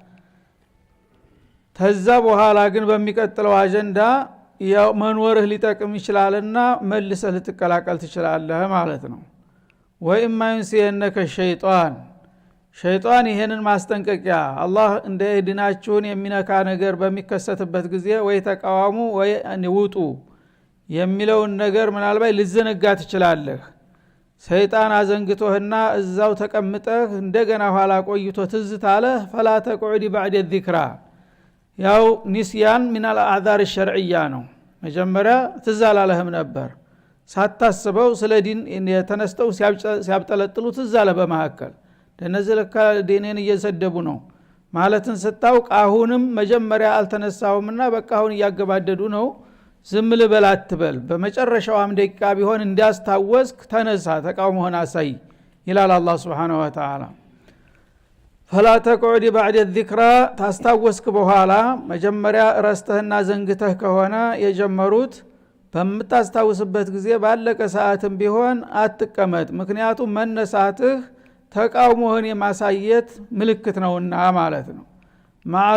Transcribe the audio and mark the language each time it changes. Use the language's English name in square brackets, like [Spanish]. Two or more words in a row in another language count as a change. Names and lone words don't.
[Amharic] ተዛ በኋላ ግን በሚቀጥለው አጀንዳ ያው መኖርህ ሊጠቅም ይችላልና መልሰህ ልትቀላቀል ትችላለህ ማለት ነው። [Arabic] وإما ينسينك الشيطان [Amharic] ይሄንን ማስጠንቀቂያ አላህ እንደ ዲናችሁን የሚነካ ነገር በሚከሰትበት ጊዜ ወይ ተቃዋሙ ወይ ውጡ የሚለውን ነገር ምናልባት ልዘነጋ ትችላለህ። ሰይጣን አዘንግቶህና እዛው ተቀምጠህ እንደገና ኋላ ቆይቶ ትዝታለህ [Arabic] فلا تقعد بعد الذكرى [Amharic] ያው ኒስያን [Arabic] من الاعذار الشرعيه [Amharic] ነው። መጀመሪያ ትዛላለህም ነበር ሳታስበው ስለ ዲን የተነስተው ሲያብጠለጥሉ ትዛለ በመሐከል ለነዚህ ለካ ዲኔን እየሰደቡ ነው ማለትን ስታውቅ አሁንም መጀመሪያ አልተነሳውምና በቃ አሁን እያገባደዱ ነው ዝም ልበል አትበል። በመጨረሻውም ደቂቃ ቢሆን እንዲያስታወስክ ተነሳ፣ ተቃውሞህን አሳይ ይላል አላህ [Arabic] سبحانه وتعالى። فلا تقعد بعد الذكرى [Amharic] ታስታወስክ በኋላ መጀመሪያ ረስተህና ዘንግተህ ከሆነ የጀመሩት በመታስታውስበት ጊዜ ባለቀ ሰዓትም ቢሆን አትቀመጥ። ምክንያቱም መነሳትህ ተቃውሞህን የማሳየት ምልክት ነውና ማለት ነው። ማዓል